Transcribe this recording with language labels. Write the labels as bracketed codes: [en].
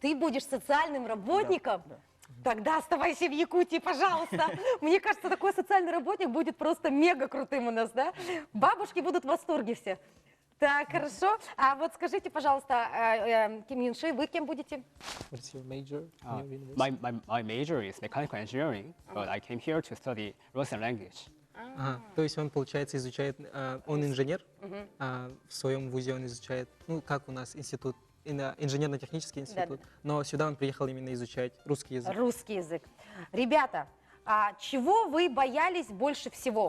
[ru] Ты будешь социальным работником? Да. Тогда оставайся в Якутии, пожалуйста. Мне кажется, такой социальный работник будет просто мега крутым у нас, да? Бабушки будут в восторге все. Так, хорошо. А вот скажите, пожалуйста, Ким Ин Ши, вы кем будете? [en] What's your major in your university? My major is mechanical engineering, but I came here to study Russian language. [ru] Ага, то есть он, получается, изучает, он инженер, в своем вузе он изучает, ну, как у нас институт, инженерно-технический институт, но сюда он приехал именно изучать русский язык. Русский язык. Ребята, а чего вы боялись больше всего?